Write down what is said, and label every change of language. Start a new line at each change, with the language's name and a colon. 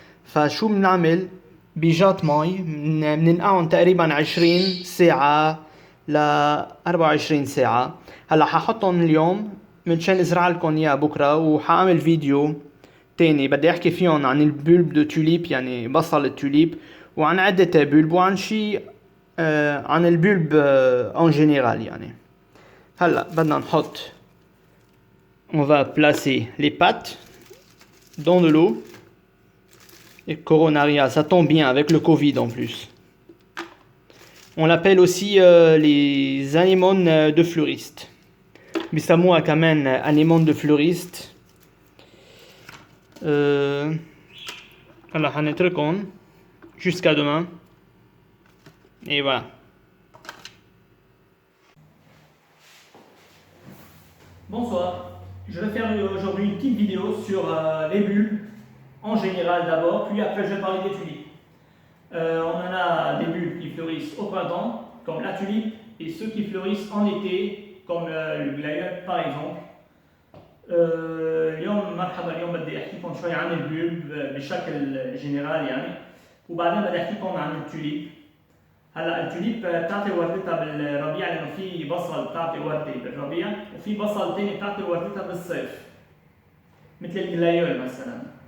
Arabic: فشو بنعمل؟ بيجات مي بننقعهم تقريبا 20 ساعة ل 24 ساعة. هلا ححطهم اليوم منشان ازرع لكم اياه بكره، وحاعمل فيديو تاني بدي احكي فيهم عن البولب دو توليب يعني بصل التوليب، وعن عدة بولب، وعن شي عن البولب
French: en général
Arabic: يعني. هلا بدنا نحط
French: on va placer les pattes dans de l'eau. Et coronaria, ça tombe bien avec le Covid en plus. On l'appelle aussi les anémones de fleuriste.
Arabic: بيسموها كمان
French: anémone de fleuriste.
Arabic: هلا حنتركهم
French: jusqu'à demain. Et voilà. Bonsoir, je vais faire aujourd'hui une petite vidéo sur les bulbes en général d'abord, puis après je vais parler des tulipes. On en a des bulbes qui fleurissent au printemps, comme la tulipe, et ceux qui fleurissent en été, comme le glaïeul par exemple.
Arabic: اليوم مرحبا، اليوم بدي احكيكم شوي عن البولب بشكل جنرال يعني، وبعدين بدي احكيكم عن التوليب. هلا التوليب بتعطي وردتها بالربيع، لانه في بصل بتعطي ورده بالربيع، وفي بصل ثاني بتعطي وردتها بالصيف مثل الجلايول مثلا.